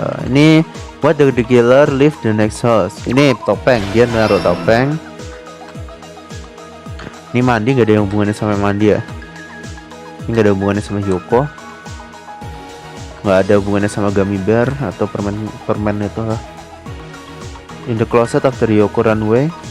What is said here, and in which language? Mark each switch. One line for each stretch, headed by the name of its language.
English: Ini what the killer leave the next house.
Indonesian: Ini topeng, dia naruh topeng. Ini mandi, nggak ada yang hubungannya sama mandi ya? Ini nggak ada hubungannya sama Yoko. Nggak ada hubungannya sama gummy bear atau permen itu lah.
English: In the closet after Yoko run away.